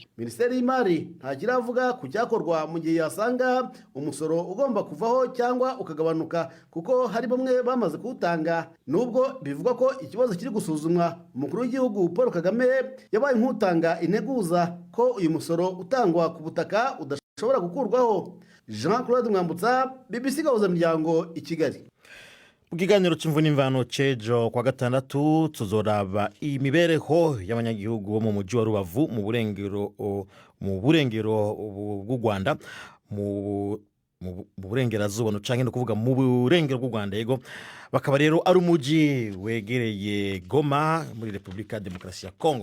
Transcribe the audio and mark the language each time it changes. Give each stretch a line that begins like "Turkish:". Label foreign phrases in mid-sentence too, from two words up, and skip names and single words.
Kinyarwanda: Minisiteri y'Imari ntagira avuga ku cyakorwa mu gihe yasanga umusoro ugomba kuvaho cyangwa ukagabanuka, kuko hari bamwe bamaze kuwutanga. Nubwo bivugwa ko ikibazo kiri gusuzumwa, umukuru w'igihugu Paul Kagame yabaye nk'utanga integuza ko uyu musoro utangwa ku butaka udashobora gukurwaho. Jean Claude Mwambutsa, BBC Gahuzamiryango i Kigali.
Rundi: Mu kiganiro cy'imvune imvano cejo kwa gatandatu tuzoraba imibereho y'abanyagihugu bo mu mujyi wa Rubavu mu burengero bw'u Rwanda mu burengerazuba canke no kuvuga mu burengero bw'u Rwanda yego bakaba rero ari umuji wegereye Goma muri Republika Demokarasi ya Kongo.